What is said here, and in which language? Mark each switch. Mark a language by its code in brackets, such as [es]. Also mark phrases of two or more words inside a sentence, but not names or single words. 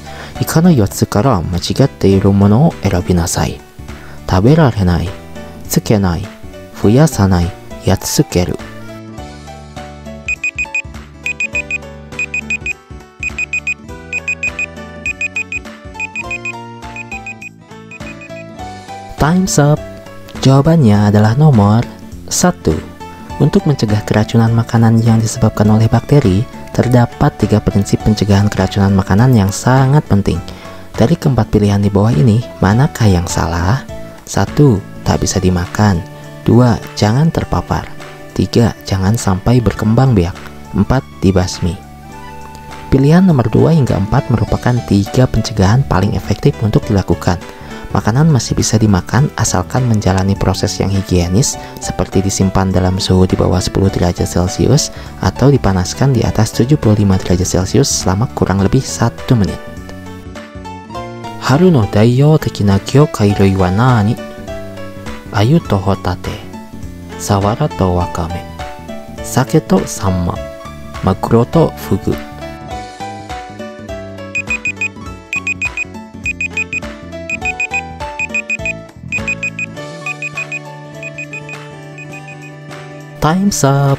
[ja] 以下の4つから間違っているものを選びなさい。食べられない、つけない、増やさない、やっつける。 [en] Time's up. [id] Jawabannya adalah nomor 1. Untuk mencegah keracunan makanan yang disebabkan oleh bakteri, terdapat 3 prinsip pencegahan keracunan makanan yang sangat penting. Dari keempat pilihan di bawah ini, manakah yang salah? 1. Tak bisa dimakan. 2. Jangan terpapar. 3. Jangan sampai berkembang biak. 4. Dibasmi. Pilihan nomor 2 hingga 4 merupakan 3 pencegahan paling efektif untuk dilakukan. Makanan masih bisa dimakan asalkan menjalani proses yang higienis, seperti disimpan dalam suhu di bawah 10 derajat Celcius atau dipanaskan di atas 75 derajat Celcius selama kurang lebih 1 menit. [ja] 春の代表的な魚介類は何? 鮎とホタテ、鰆とワカメ、鮭とサンマ、マグロとフグ. [en] Time's up.